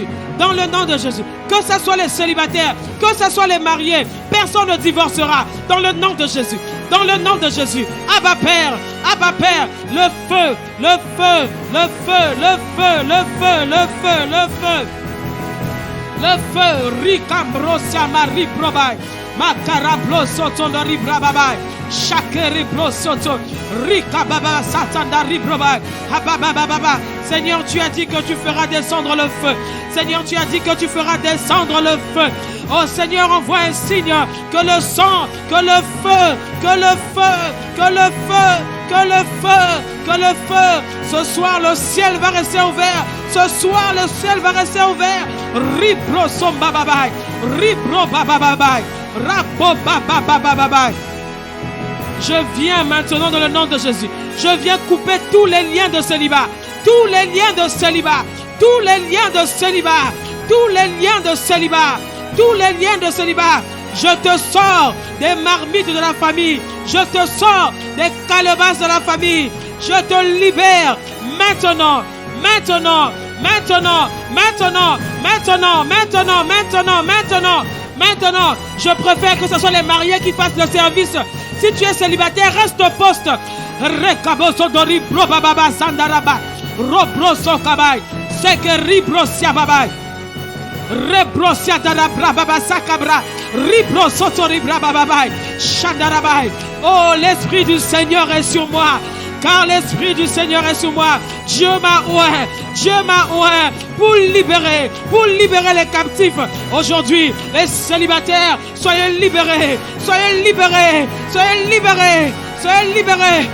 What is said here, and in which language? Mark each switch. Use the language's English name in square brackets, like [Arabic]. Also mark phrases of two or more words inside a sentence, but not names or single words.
[French] Dans le nom de Jésus, que ce soit les célibataires, que ce soit les mariés, personne ne divorcera. Dans le nom de Jésus, dans le nom de Jésus. Abba Père, le feu, le feu, le feu, le feu, le feu, le feu, le feu. Le feu, Ricambrosia Marie Probai, Macarablo Soto de Ribrabai, Chakeri Soto, Ricababa Satandari Probai, Habababa. Seigneur, tu as dit que tu feras descendre le feu. Seigneur, tu as dit que tu feras descendre le feu. Oh Seigneur, envoie un signe que le sang, que le feu, que le feu, que le feu, que le feu, que le feu. Ce soir, le ciel va rester ouvert. Ce soir, le ciel va rester ouvert. Ribro sombababai, ribro bababai, rabo babababai. Je viens maintenant dans le nom de Jésus. Je viens couper tous les liens de célibat. Tous les liens de célibat. Tous les liens de célibat. Tous les liens de célibat. Tous les liens de célibat. Je te sors des marmites de la famille. Je te sors des calebasses de la famille. Je te libère maintenant. Maintenant. Maintenant. Maintenant. Maintenant. Maintenant. Maintenant. Maintenant. Maintenant. Je préfère que ce soit les mariés qui fassent le service. Si tu es célibataire, reste au poste. Rekaboso dori probababa sandaraba. Robroso kabai. Sekeri brosia babai. Rebrosia darabra baba sakabra. Ribroso toribra babai. Shandarabai. Oh, l'esprit du Seigneur est sur moi. Car l'esprit du Seigneur est sur moi. Dieu m'a oint. Dieu m'a oint pour libérer les captifs. Aujourd'hui, les célibataires, soyez libérés. Soyez libérés. Soyez libérés. Soyez libérés.